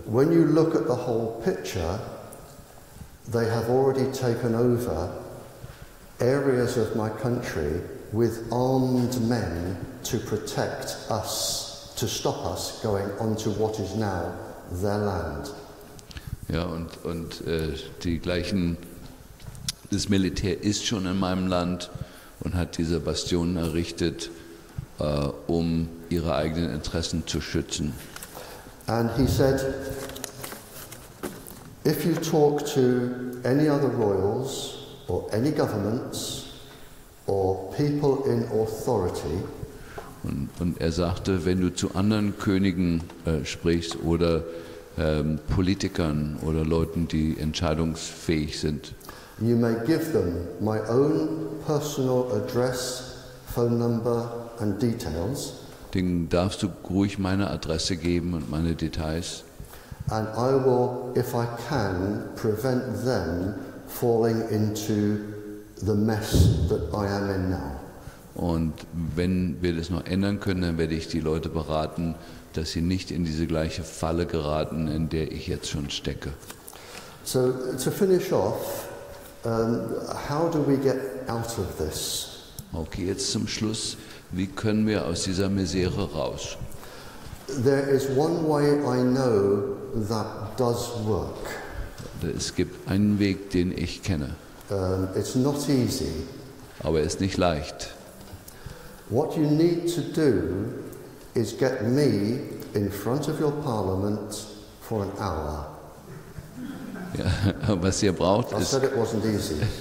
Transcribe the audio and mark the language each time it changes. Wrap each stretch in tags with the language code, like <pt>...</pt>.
<en>when you look at the whole picture, they have already taken over areas of my country with armed men to protect us, to stop us going onto what is now their land.</en> <de>Ja, und die gleichen, das Militär ist schon in meinem Land und hat diese Bastionen errichtet, um ihre eigenen Interessen zu schützen.</de> <en>And he said, if you talk to any other royals or any governments or people in authority,</en> <de>Und er sagte, wenn du zu anderen Königen sprichst oder Politikern oder Leuten, die entscheidungsfähig sind,</de> <en>you may give them my own personal address, phone number and details,</en> <de>denen darfst du ruhig meine Adresse geben und meine Details.</de> <en>and I will, if I can, prevent them falling into the mess that I am in now.</en> <de>Und wenn wir das noch ändern können, dann werde ich die Leute beraten, dass sie nicht in diese gleiche Falle geraten, in der ich jetzt schon stecke.</de> <en>So to finish off, how do we get out of this?</en> <de>Okay, jetzt zum Schluss. Wie können wir aus dieser Misere raus?</de> <en>There is one way I know that does work.</en> <de>Es gibt einen Weg, den ich kenne,</de> <en>It's not easy.</en> <de>aber er ist nicht leicht.</de> <en>What you need to do is get me in front of your parliament for an hour.</en> <de>Ja, was ihr braucht,</de> <en>I</en> <de>ist,</de> <en>said it wasn't easy.</en>